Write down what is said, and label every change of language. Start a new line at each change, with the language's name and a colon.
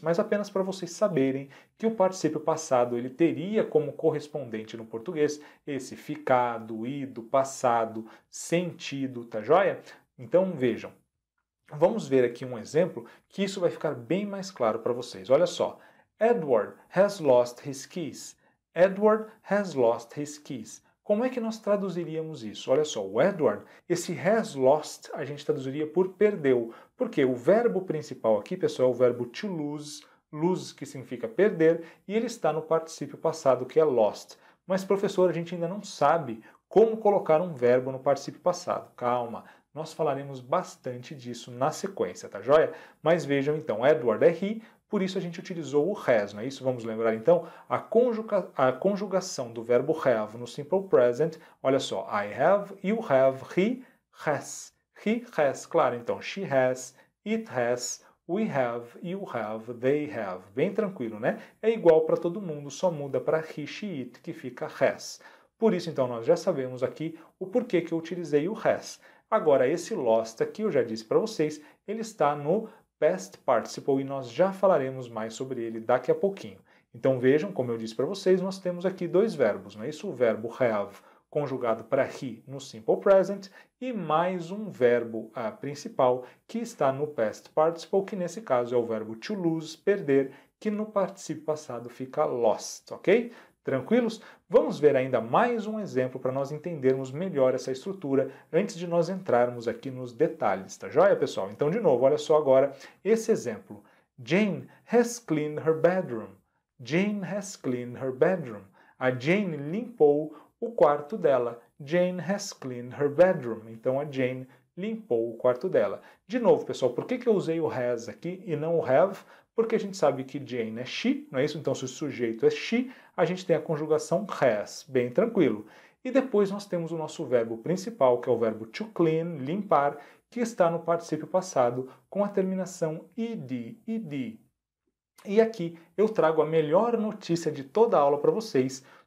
Portuguese: Mas apenas para vocês saberem que o particípio passado, ele teria como correspondente no português esse ficado, ido, passado, sentido, tá joia? Então vejam, vamos ver aqui um exemplo que isso vai ficar bem mais claro para vocês.
English: Olha só, Edward has lost his keys. Edward has lost his keys.
Portuguese: Como é que nós traduziríamos isso? Olha só, o Edward, esse
English: has lost,
Portuguese: a gente traduziria por perdeu. Porque o verbo principal aqui, pessoal, é o verbo to lose, lose que significa perder, e ele está no particípio passado, que é lost. Mas, professor, a gente ainda não sabe como colocar um verbo no particípio passado. Calma, nós falaremos bastante disso na sequência, tá joia? Mas vejam então, Edward é he, por isso a gente utilizou o has, não é isso? Vamos lembrar então a conjugação do verbo have no Simple Present. Olha só,
English: I have, you have, he has. He has,
Portuguese: claro, então
English: she has, it has, we have, you have, they have.
Portuguese: Bem tranquilo, né? É igual para todo mundo, só muda para he, she, it, que fica has. Por isso, então, nós já sabemos aqui o porquê que eu utilizei o has. Agora, esse lost aqui, eu já disse para vocês, ele está no past participle e nós já falaremos mais sobre ele daqui a pouquinho. Então vejam, como eu disse para vocês, nós temos aqui dois verbos, não é isso? O verbo have conjugado para he no Simple Present e mais um verbo principal que está no past participle, que nesse caso é o verbo to lose, perder, que no particípio passado fica lost, ok? Tranquilos? Vamos ver ainda mais um exemplo para nós entendermos melhor essa estrutura antes de nós entrarmos aqui nos detalhes, tá joia, pessoal? Então, de novo, olha só agora esse exemplo.
English: Jane has cleaned her bedroom. Jane has cleaned her bedroom.
Portuguese: A Jane limpou o quarto dela.
English: Jane has cleaned her bedroom.
Portuguese: Então, a Jane limpou o quarto dela. De novo, pessoal, por que eu usei o has aqui e não o have? Porque a gente sabe que Jane é she, não é isso? Então, se o sujeito é she, a gente tem a conjugação has, bem tranquilo. E depois nós temos o nosso verbo principal, que é o verbo to clean, limpar, que está no particípio passado com a terminação ed, ed. E aqui eu trago a melhor notícia de toda a aula para vocês.